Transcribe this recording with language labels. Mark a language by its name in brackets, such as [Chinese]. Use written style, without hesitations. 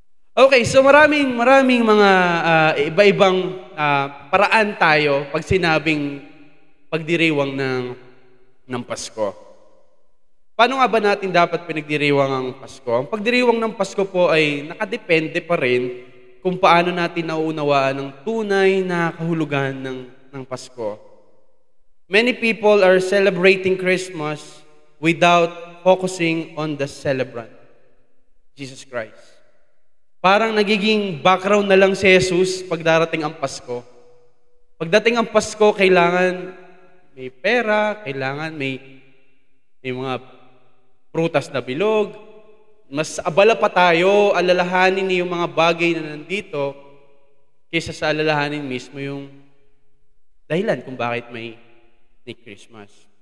[Filipino] Okay, so maraming mga iba-ibang paraan tayo pag sinabing pagdiriwang ng Pasko. Paano nga ba natin dapat pinagdiriwang ang Pasko? Ang pagdiriwang ng Pasko po ay nakadepende pa rin kung paano natin nauunawaan ang tunay na kahulugan ng Pasko. [English] Many people are celebrating Christmas without focusing on the celebrant, Jesus Christ. [Filipino] Parang nagiging background na lang si Jesus pag darating ang Pasko. Pagdating ang Pasko, kailangan may pera, kailangan may mga prutas na bilog. Mas abala pa tayo, alalahanin yung mga bagay na nandito kaysa sa alalahanin mismo yung dahilan kung bakit may Christmas.